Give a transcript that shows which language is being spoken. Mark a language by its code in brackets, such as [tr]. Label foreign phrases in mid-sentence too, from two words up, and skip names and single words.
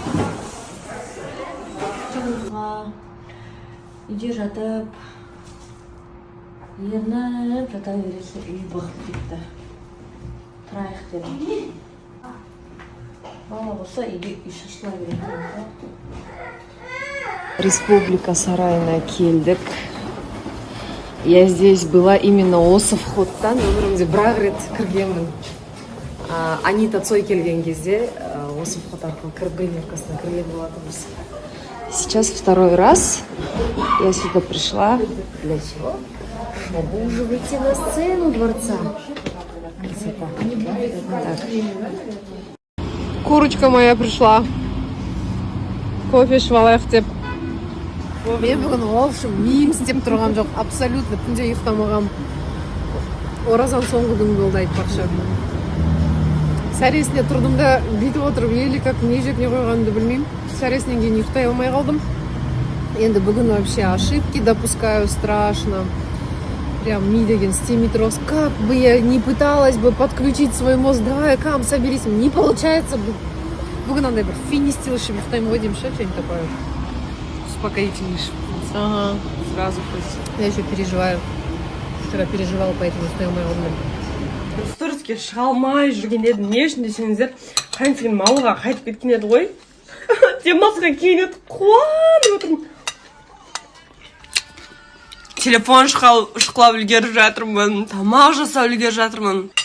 [kk] Үйде жатып, ерініп жата бересі үй бұғып кетті. Тұрайық дедім. Бала болса үйде үй шашыла береді. Республика сарайына келдік. [ru] Я здесь была именно осы входтан. [kk] Өмірімде бір-ақ рет кіргенмін. Анита Цой келген кезде осы вход арқылы кіріп гримеркасына кірген болатынбыз. [ru] Сейчас второй раз я сюда пришла. Для чего? Чтобы уже выйти на сцену дворца. Курочка моя пришла. [kk] Кофе ішіп деп. Мен бүгін олшым миым істеп тұрған жоқ. Абсолютно күнде ұйықтамағам. Оразан соңғы күн болды айтпақшы. Сәресіне тұрдым да бүйтіп отырып, елі как не жеп не қойғанымды білмеймін. Сәресінен кейін ұйықтай алмай қалдым. Енді бүгін [ru] вообще ошибки допускаю страшно. [kk] Прям ми деген істемей тұрғыз. [ru] Как бы я не пыталась бы подключить свой мозг, давай, кам, соберись. Не получается. [kk] Бүгін андай бір финистил ішіп ұйықтаймын ғой деймін, [ru] что-нибудь такое. Успокоительный. Ага, сразу хоть. Я еще переживаю. Вчера переживала, поэтому [kk] ұйықтай алмай қалдым. Сториске шыға алмай жүрген едім. Не үшін десеңіздер, қайынсеген малға қайтып кеткен еді ғой. Демалысқа келеді, қуанып отырмын. Телефон шықлап үлгеріп жатырмын, тамақ жасап үлгеріп жатырмын.